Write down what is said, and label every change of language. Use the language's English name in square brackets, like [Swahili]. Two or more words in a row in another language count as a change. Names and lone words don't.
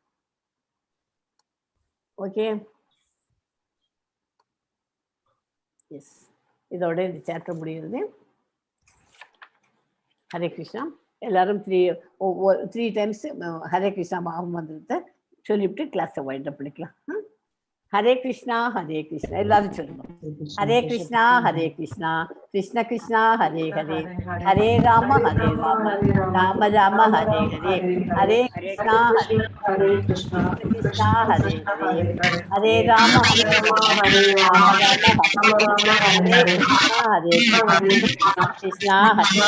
[English] okay, yes, [Tamil] இதோட இந்த சாப்டர் முடிகிறது. [Sanskrit] हरे कृष्णा. [Tamil] எல்லாரும் 3 டைம்ஸ் [Sanskrit] हरे कृष्णा [Tamil] மகாமந்திரத்தை சொல்லிவிட்டு கிளாஸை [English] wind up [Tamil] பண்ணிக்கலாம். [Sanskrit] हरे कृष्णा [Tamil] எல்லாரும் சொல்லணும். [Sanskrit] हरे कृष्णा कृष्ण कृष्णा हरे हरे, हरे राम राम राम हरे हरे, हरे कृष्णा कृष्णा हरे हरे, हरे राम राम राम हरे हरे, कृष्णा हरे